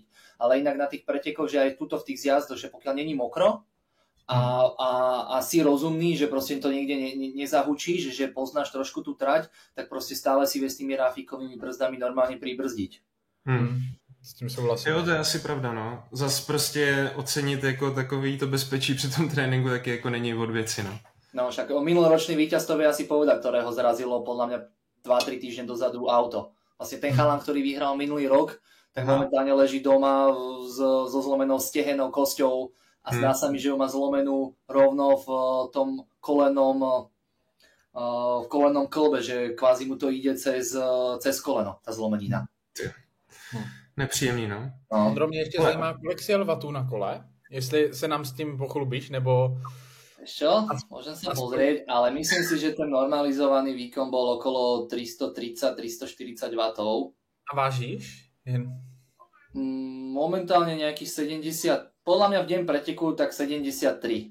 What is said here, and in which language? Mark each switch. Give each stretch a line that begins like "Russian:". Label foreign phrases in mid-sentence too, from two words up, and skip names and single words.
Slovak: Ale inak na tých pretekoch, že aj tuto v tých zjazdoch, že pokiaľ není mokro a si rozumný, že proste to niekde nezahučíš, že poznáš trošku tú trať, tak proste stále si vie s tými ráfikovými brzdami normálne pribrzdiť.
Czech: S tím souhlasím. Jo, to je asi pravda, no. Zas prostě ocenit jako takový to bezpečí při tom tréninku taky jako není od věci, no.
Slovak: No však minuloročný víťaz to vie asi povedať, ktorého zrazilo podľa mňa 2-3 týždne dozadu auto. Vlastne ten chalan, ktorý vyhral minulý rok, tak momentálne leží doma so zlomenou stehennou kosťou a zdá sa mi, že ho má zlomenú rovno v tom kolennom klbe, že kvázi mu to ide cez koleno, ta zlomenina.
Czech: Nepříjemný, no. Ondro, mě ještě zajímá, kolik si jel vatů na kole? Jestli se nám s tím pochlubíš, nebo...
Slovak: Čo? Môžem sa pozrieť, ale myslím si, že ten normalizovaný výkon bol okolo 330-340 W.
Czech: A vážíš?
Slovak: Momentálne nejakých 70, podľa mňa v deň preteku tak 73.